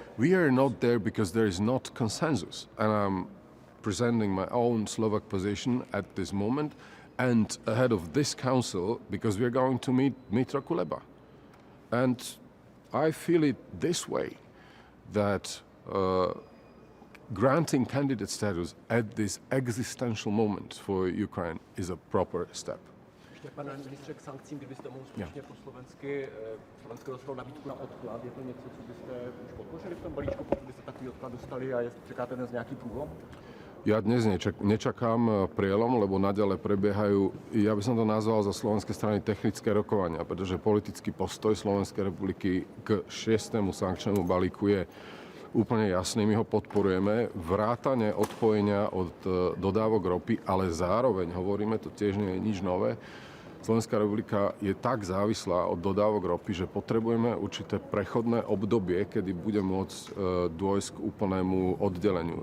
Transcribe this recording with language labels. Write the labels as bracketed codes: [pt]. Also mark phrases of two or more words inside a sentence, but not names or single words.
[en] We are not there because there is not consensus, and I'm presenting my own Slovak position at this moment, and ahead of this council because we are going to meet Mitra Kuleba, and I feel it this way that granting candidate status at this existential moment for Ukraine is a proper step. [cs] Ještě, pane ministře, k sankcím, kdybyste mohl skutečně po slovensky, Slovensko dostalo nabídku na odklad, je to něco, co byste už podpořili v tom balíčku, pokud byste takový odklad dostali a čekáte dnes nějaký průlom? [sk] Ja dnes nečakám prielom, lebo naďalej prebiehajú, ja by som to nazval za slovenskej strany technické rokovania, pretože politický postoj Slovenskej republiky k 6. sankčnému balíku je úplne jasný, my ho podporujeme, vrátane odpojenia od dodávok ropy, ale zároveň, hovoríme, to tiež nie je nič nové, Slovenská republika je tak závislá od dodávok ropy, že potrebujeme určité prechodné obdobie, kedy bude môcť dôjsť k úplnému oddeleniu.